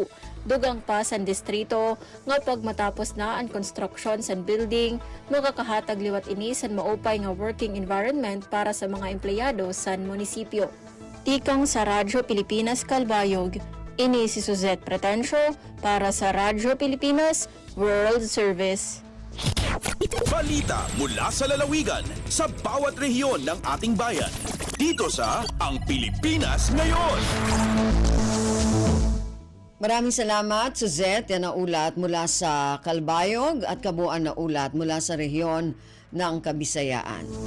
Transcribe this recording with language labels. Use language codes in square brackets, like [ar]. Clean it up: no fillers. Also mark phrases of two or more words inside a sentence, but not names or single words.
[war] Dugang pa sa distrito nga pag matapos na ang construction sa building, makakahatag liwat ini sa maupay nga [en] working environment [war] para sa mga empleyado sa munisipyo. Tikang sa Radyo Pilipinas Kalbayog, ini si Suzette Pretencio para sa Radyo Pilipinas World Service. [tl] Balita mula sa lalawigan sa bawat rehiyon ng ating bayan. Dito sa Ang Pilipinas Ngayon. Maraming salamat, Suzette. Yan ang ulat mula sa Kalbayog at kabuuan na ulat mula sa rehiyon ng Kabisayaan.